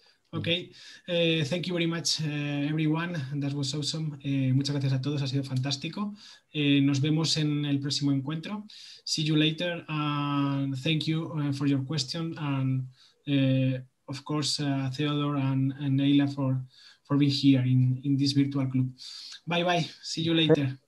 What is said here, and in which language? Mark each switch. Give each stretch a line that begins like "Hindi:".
English: Okay, thank you very much, everyone. That was awesome.
Spanish: Muchas gracias a todos, ha sido fantástico. Nos vemos en el próximo encuentro.
English: See you later. Thank you for your question, and of course, Theodor and Neila for being here in this virtual club. Bye bye. See you later.